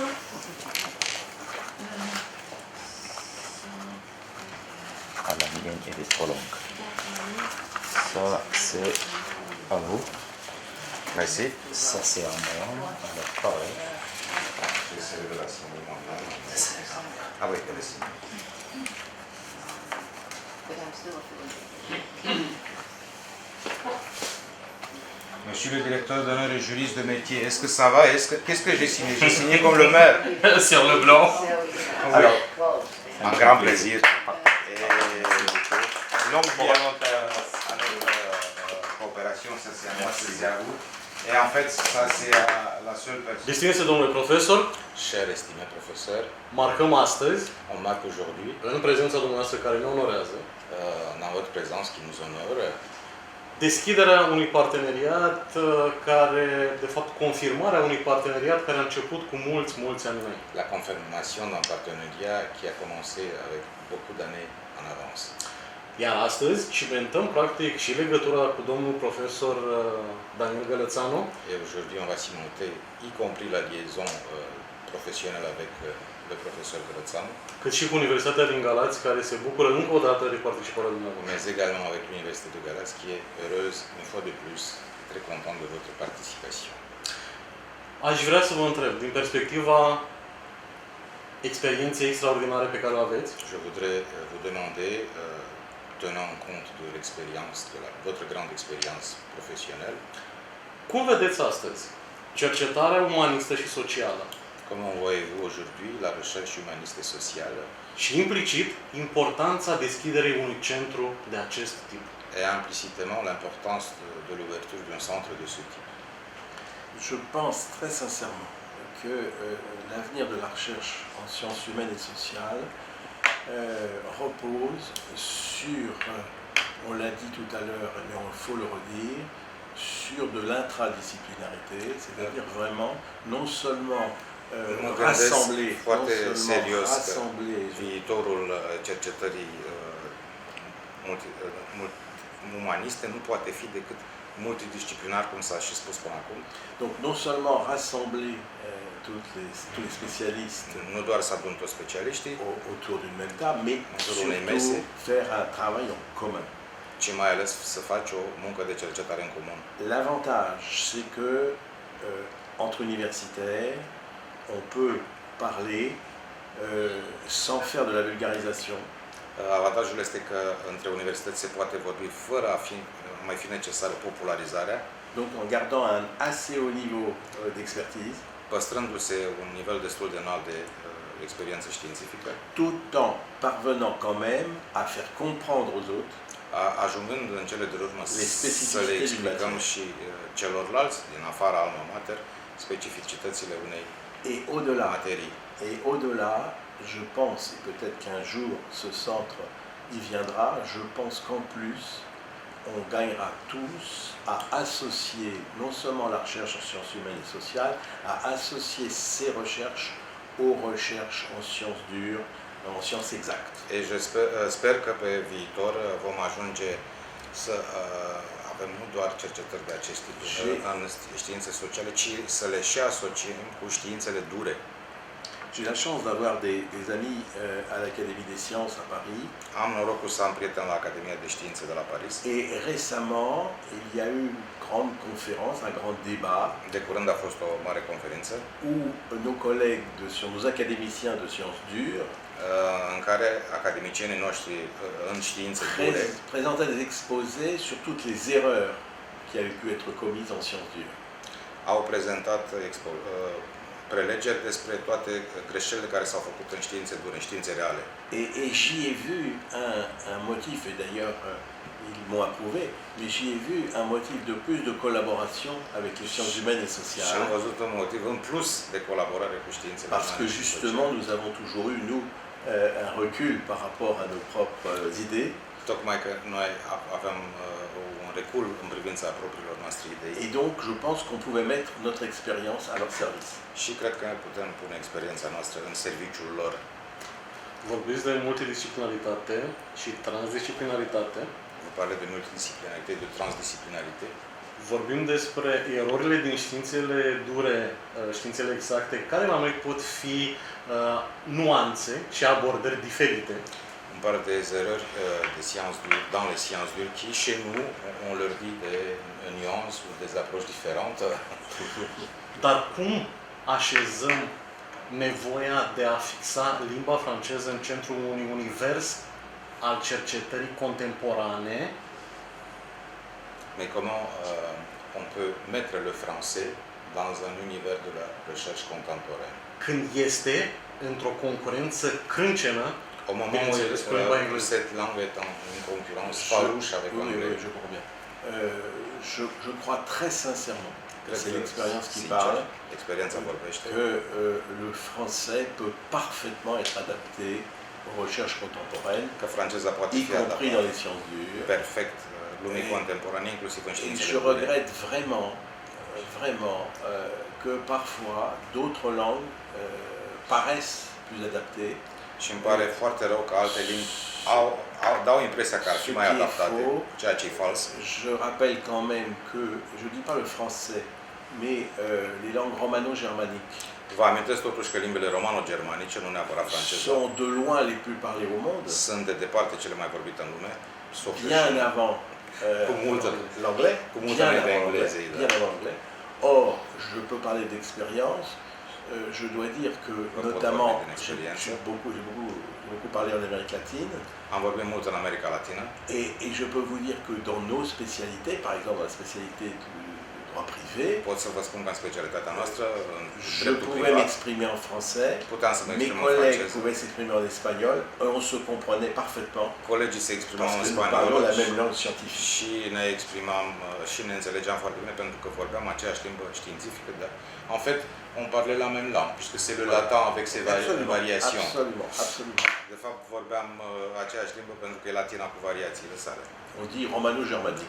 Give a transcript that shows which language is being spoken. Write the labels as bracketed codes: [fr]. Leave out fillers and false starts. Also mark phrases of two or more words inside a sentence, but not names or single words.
[fr] Ah, la mienne, elle est trop longue. Ça, c'est à vous. Merci. Ça, c'est à moi. Alors, pareil. Ah oui, elle est ici. [en] But I'm still a fool. [fr] Monsieur le directeur d'honneur et juriste de métier, est-ce que ça va? Qu'est-ce que j'ai signé? J'ai signé comme le maire. Sur le blanc. Alors, Un grand plaisir. Et longue vie à notre coopération, ça c'est à moi, c'est à vous. Et en fait, ça c'est la seule personne. [ro] Distinse domnule profesor, [fr] Cher estimé professeur, [ro] marcăm astăzi, [fr] on marque aujourd'hui, [ro] în prezența dumneavoastră care ne onorează, [fr] dans votre présence qui nous honore, [ro] deschiderea unui parteneriat care, de fapt, confirmarea unui parteneriat care a început cu mulți ani înainte. [fr] la confirmation d'un partenariat qui a commencé avec beaucoup d'années en avance. [ro] Iar astăzi cimentăm, practic, și legătura cu domnul profesor Daniel Gălățanu, [fr] Et aujourd'hui, on va cimenter, y compris la liaison professionnelle avec le professeur Grățanu, [ro] cât și cu Universitatea din Galați, care se bucură încă o dată de participarea dumneavoastră. [fr] mais également avec l'Université de Galați qui est heureuse, une fois de plus, très contente de votre participation. [ro] Aș vrea să vă întreb, din perspectiva experienței extraordinare pe care o aveți, [fr] Je voudrais vous demander, tenant en compte de l'expérience, de votre grande expérience professionnelle, [ro] cum vedeți astăzi cercetarea umanistă și socială [fr] comment voyez-vous aujourd'hui la recherche humaniste et sociale [ro] și implicit importanța deschiderii unui centru de acest tip? [fr] et implicitement l'importance de l'ouverture d'un centre de ce type? Je pense très sincèrement que l'avenir de la recherche en sciences humaines et sociales repose sur, on l'a dit tout à l'heure, mais il faut le redire, sur de l'intradisciplinarité, c'est-à-dire vraiment non seulement rassembler, [ro] viitorul cercetării umaniste nu poate fi decât multidisciplinar, cum s-a și spus până acum. [fr] donc non seulement rassembler tous les spécialistes [ro] Nu doar să adun toți specialiștii, [fr] autour d'une même table, mais Autour d'une surtout messe. faire un travail en commun. [ro] ci mai ales să faci o muncă de cercetare în comun. [fr] L'avantage, c'est que entre universitaires, on peut parler sans faire de la vulgarisation. [ro] Avantajul este că între universități se poate vorbi fără a mai fi necesară popularizarea, [fr] Donc en gardant un assez haut niveau d'expertise, [ro] păstrându-se un nivel destul de înalt de experiență științifică, [fr] tout en parvenant quand même à faire comprendre aux autres [ro] ajungând în cele de urmă [fr] Les spécificités [ro] să le [fr] du [ro] explicăm [fr] métier. [ro] și celorlalți din afara [la] alma mater [ro] specificitățile unei [fr] et au-delà. [ro] materii. [fr] Et au-delà, je pense, et peut-être qu'un jour ce centre y viendra, je pense qu'en plus, on gagnera tous à associer non seulement la recherche en sciences humaines et sociales, à associer ces recherches aux recherches en sciences dures, en sciences exactes. [ro] Et je sper că pe viitor vom ajunge să avem nu doar cercetări de acest tip în științe sociale, ci să le și asociem cu științele dure. [fr] J'ai la chance d'avoir des amis à l'Académie des Sciences à Paris. [ro] Am norocul să am prieteni la Academia de Științe de la Paris. [fr] Et récemment, il y a eu une grande conférence, un grand débat, [ro] De curând a fost o mare conferință [fr] où nos collègues, nos académiciens de sciences dures, [ro] în care academicienii noștri în științe dure [fr] présentaient des exposés sur toutes les erreurs qui avaient pu être commises en sciences dures. [ro] au prezentat prelegeri despre toate greșelile care s-au făcut în științe dure, în științe reale. [fr] Et j'y ai vu un motif, et d'ailleurs ils m'ont approuvé, mais j'y ai vu un motif de plus de collaboration avec les sciences humaines et [ro] Și am [fr] sociales, [ro] văzut un motiv în plus de colaborare cu științele [fr] parce que [ro] umane și [fr] justement [ro] sociale. [fr] nous avons toujours eu, nous, un recul par rapport à nos propres idées. [ro] Tocmai că noi avem un recul în privința propriilor noastre idei. [fr] Et donc, je pense qu'on pouvait mettre notre expérience à leur service. [ro] Și cred că putem pune experiența noastră în serviciul lor. Vorbiți de multidisciplinaritate și transdisciplinaritate. Vă parle de multidisciplinaritate, de transdisciplinaritate. Vorbim despre erorile din științele dure, științele exacte, care la noi pot fi nuanțe și abordări diferite. [fr] On parle des erreurs des sciences dures, dans les sciences dures qui, chez nous, on leur dit des nuances ou des approches différentes. [ro] Dar cum așezăm nevoia de a fixa limba franceză în centrul unui univers al cercetării contemporane? [fr] Mais comment on peut mettre le français dans un univers de la recherche contemporaine? [ro] Când este într-o concurență crâncenă, [fr] Au moment où cette langue est en une concurrence farouche avec l'anglais. Je comprends bien. Je crois très sincèrement, c'est l'expérience qui [ro] Sincer, [fr] parle, [ro] experiența vorbește, [fr] que le français peut parfaitement être adapté aux recherches contemporaines, [ro] că franceza poate [fr] y [ro] fi [fr] compris [ro] adaptată [fr] dans les sciences dures. [ro] perfect lumii contemporane, inclusiv în [fr] Et [ro] științele [fr] je [ro] dure. [fr] regrette vraiment que parfois d'autres langues paraissent plus adaptées. [ro] Și îmi pare foarte rău că alte limbi dau impresia că ar fi mai adaptate, ceea ce e fals. [fr] Je rappelle quand même que, je ne dis pas le français, mais les langues romano-germaniques [ro] Vă amintesc totuși că limbile romano-germanice, nu neapărat franceză, [fr] sont de loin les plus parlées au monde, [ro] sunt de departe cele mai vorbite în lume, [fr] bien avant [ro] cu multă [fr] l'anglais, [ro] cu multă înainte engleză. [fr] bien avant l'anglais. Or, je peux parler d'expérience. Je dois dire que, notamment, j'ai beaucoup parlé en Amérique latine. [ro] Am vorbit mult în America Latină. [fr] Et je peux vous dire que dans nos spécialités, par exemple la spécialité du droit privé, [ro] Pot să vă spun că în specialitatea noastră, în [fr] je [ro] dreptul [fr] pouvais [ro] privat, [fr] m'exprimer en français, [ro] puteam să mă [fr] mes [ro] exprim în [fr] collègues [ro] franceză. [fr] pouvaient s'exprimer en espagnol, on se comprenait parfaitement [ro] Colegii se exprimau [fr] parce [ro] în [fr] que nous parlons la [ro] spaniolă [fr] même langue scientifique. [ro] și ne exprimam și ne înțelegeam foarte bine pentru că vorbeam aceeași limbă științifică. Dar, [fr] en fait, on parlait la même langue, puisque c'est le latin avec ses variations. Absolument. [ro] De fapt, vorbeam aceeași limbă pentru că e latina cu variațiile sale. [fr] On dit romano-germanique.